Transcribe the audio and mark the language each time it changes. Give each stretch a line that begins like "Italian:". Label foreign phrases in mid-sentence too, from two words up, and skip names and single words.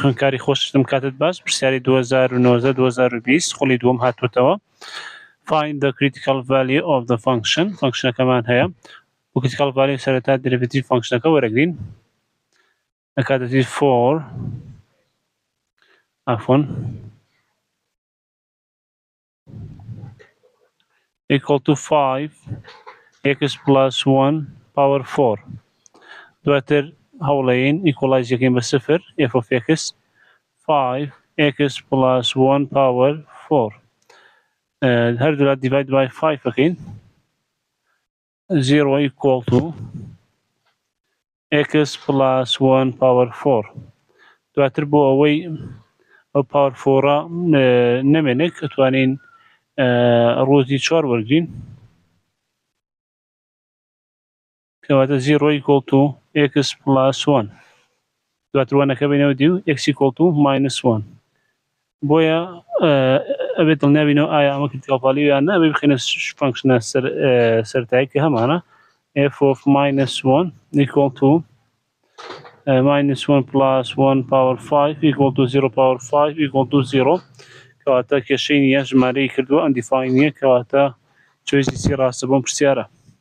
Central Kurdish: خوێندکاری خۆشتم کاتت باش پرسیاری 2019-2020 خۆلی دووەم هاتووەتەوە.
English: Find the critical value of the function.
Central Kurdish: فانکشنەکەمان هەیە. و
English: critical value
Central Kurdish: سەرەتا derivative فانکشنەکە وەرەگرین.
English: لە 4 عفوا equal to 5x plus 1 power 4.
Central Kurdish: دواتر هەوڵەیین equalize یەکەین بە 0
English: f of x 5x plus 1 power 4
Central Kurdish: هەردوو
English: divide by 5
Central Kurdish: ئەکەین
English: 0 equal to x plus 1 power 4
Central Kurdish: دواتر بۆ ئەوەی ئەو
English: power 4
Central Kurdish: نەمێنێک ئەتوانین ڕۆزی 4 وەرگین
English: کەواتە 0 equal to x plus 1
Central Kurdish: دواتر 1ەکە بینەوە دیو
English: x equal to minus
Central Kurdish: 1 بۆیە ئەبێت دڵنیابینەوە ئایا ئەمە
English: critical value
Central Kurdish: یان نا ئەبێ بخینە فانکشنە سەرەتایی کە هەمانە
English: f of minus 1 equal to minus 1 plus 1 power 5 equal to 0 power 5 equal to 0
Central Kurdish: کەواتە کێشەی نییە ژمارەی کردووە undefined نییە کەواتە چۆیسی ڕاستە بۆم پرسیارە